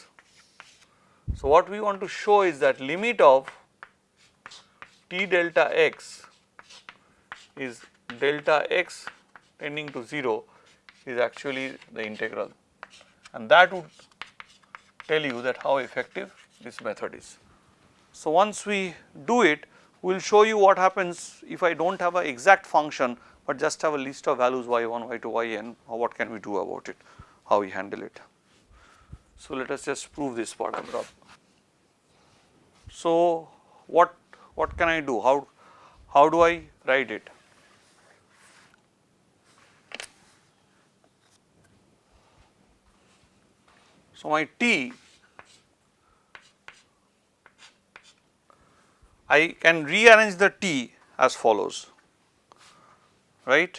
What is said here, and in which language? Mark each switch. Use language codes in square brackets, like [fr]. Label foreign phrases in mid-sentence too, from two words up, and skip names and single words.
[en] So, what we want to show is that limit of t delta x is delta x tending to 0 is actually the integral, and that would tell you that how effective this method is. So, once we do it, we will show you what happens if I do not have an exact function, but just have a list of values y1, y2, yn, what can we do about it, how we handle it. So, let us just prove this part of it. So, what can I do, how do I write it? So, my t, I can rearrange the t as follows, right.